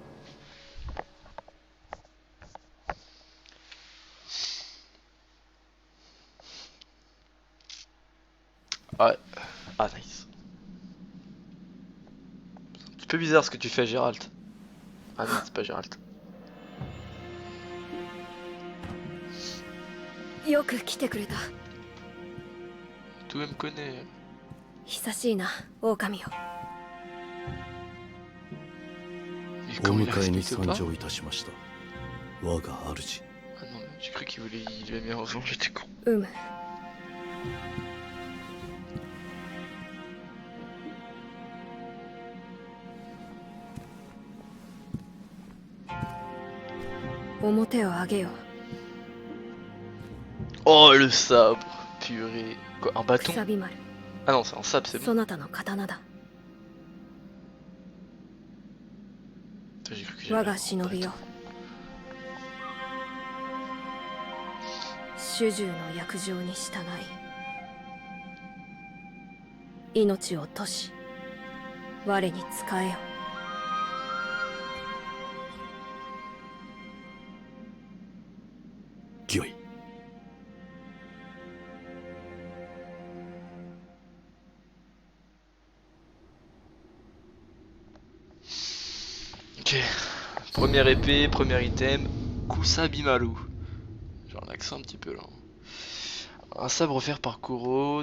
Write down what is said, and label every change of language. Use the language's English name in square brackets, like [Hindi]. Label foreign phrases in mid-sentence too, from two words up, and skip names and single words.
[French] Ouais. Ah, nice. C'est un petit peu bizarre ce que tu fais, Gérald. Ah non, c'est pas Gérald. [Japanese] よく来てくれた。 [French] Tout me connaît. [Japanese] 久しいな、狼よ。 [French] Il [Japanese] お [French] quand il [Japanese] 迎えに [French] respecte [Japanese] 参 [French] pas. [Japanese] 上いたしました。我が主。 [French] Ah non, j'ai cru qu'il voulait, il avait mis en revanche, j'étais con. [Japanese] うむ。表を上げよ。 [French] Oh le sabre, purée. Quoi, un bâton? [Japanese] くさび丸。 [French] Ah non, c'est un sabre, c'est [Japanese] そ [French] bon. [Japanese] なたの刀だ。 [French] Putain, j'ai cru que j'avais [Japanese] 我 [French] un [Japanese] が [French] gros [Japanese] 忍び [French] bâton. [Japanese] よ。主従の約定に従い、命を賭し、我に仕えよ。御意。 [French] Ok. Première épée, premier item. Kusabimaru. J'ai un accent un petit peu là. Un sabre offert par Kuro.